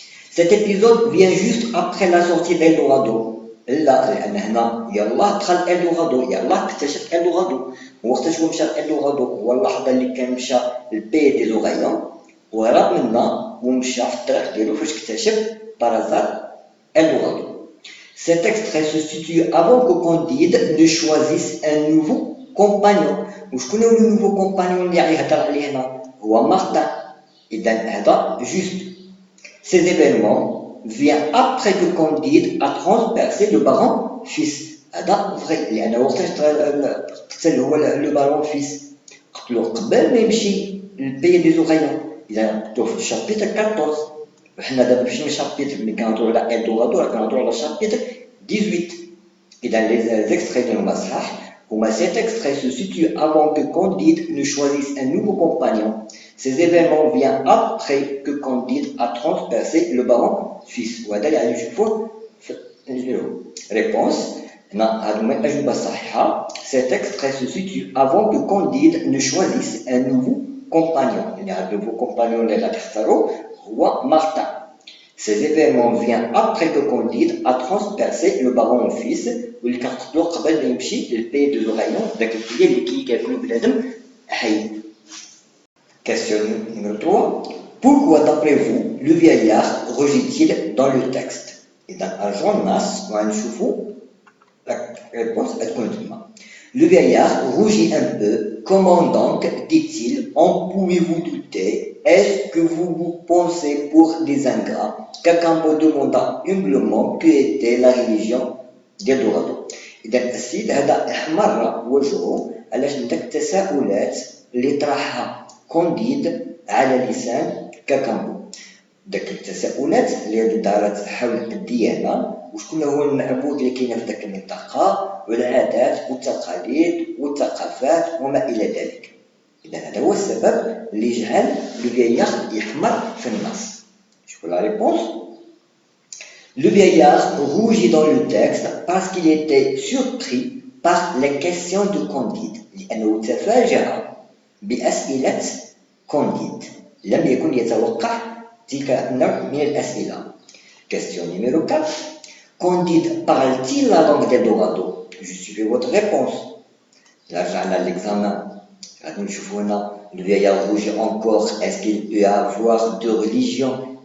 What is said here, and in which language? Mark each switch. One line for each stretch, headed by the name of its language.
French: Cet épisode vient juste après la sortie d'Eldorado.
Arabic: لا لان هنا يلاه دخل إلدورادو، يلاه اكتشف إلدورادو. وقتاش هو مشى لإلدورادو هو اللحظه اللي كان مشى للبي دي زوغايون وهرب منا ومشى في الطريق ديالو فاش اكتشف بارازار إلدورادو.
French: Cet extrait se situe avant que Candide ne choisisse un nouveau compagnon.
Arabic: وشكون هو لو نوفو كومبانيون اللي غيهضر عليه هنا؟ هو مارتان. اذا هذا جوست.
French: Ces événements vient après que Candide a transpercé le baron Fils.
Arabic: هذا فري لأن وقتاش قتل هو لو بارون فيس قتلوه قبل ما يمشي للبي دي زوغايون. إذا قتلوه في الشابيتر 14. وحنا دابا ماشي من الشابيتر ملي كنهضرو على إلدورادو راه كنهضرو على الشابيتر 18. إذا لي زيكستري ديالهم صحاح هما
French: cet extrait se situe avant que Candide ne choisisse un nouveau compagnon. Ces événements viennent après que Candide a transpercé le baron Fils.
Arabic: وهذا اللي غادي نشوفوه في الفيديو.
French: Réponse.
Arabic: هادو هما الأجوبة الصحيحة.
French: Cet extrait se situe avant que Candide ne choisisse un nouveau compagnon.
Arabic: يعني هاد
French: nouveau compagnon
Arabic: اللي غادي يختارو هو مارتان.
French: Ces événements viennent après que Candide a transpercé le baron Fils
Arabic: واللي كنقتلو قبل ما يمشي للبي دو زوغايون داك البي اللي كياكلو بنادم حي.
French: Question numéro 3. Pourquoi, d'après vous, le vieillard rugit-il dans le texte? Et dans Arjun Nas, on va voir la réponse à ce. Le vieillard rougit un peu. Comment donc, dit-il, en pouvez-vous douter? Est-ce que vous vous pensez pour des ingrats? Cacambo demanda humblement que était la religion d'Eldorado.
Arabic: إذا السيد هذا احمر وجهه علاش داك التساؤلات اللي طرحها كونديد على لسان كاكامبو. داك التساؤلات اللي دارت حول الديانه وشكون هو المعبود اللي كاين في داك المنطقه والعادات والتقاليد والثقافات وما الى ذلك. اذا هذا هو السبب اللي جعل لو فييار يحمر في النص. شوفوا لا ريبونس.
French: Le vieillard rougit dans le texte parce qu'il était surpris par les questions de Candide.
Arabic: لأنه تفاجأ بأسئلة كونديد لم يكن يتوقع تلك النوع من الأسئلة.
French: Question numéro 4. Candide parle-t-il la langue d'Eldorado? Justifiez votre réponse. Là, j'ai l'examen. Le vieillard rouge encore, est-ce qu'il peut avoir deux religions?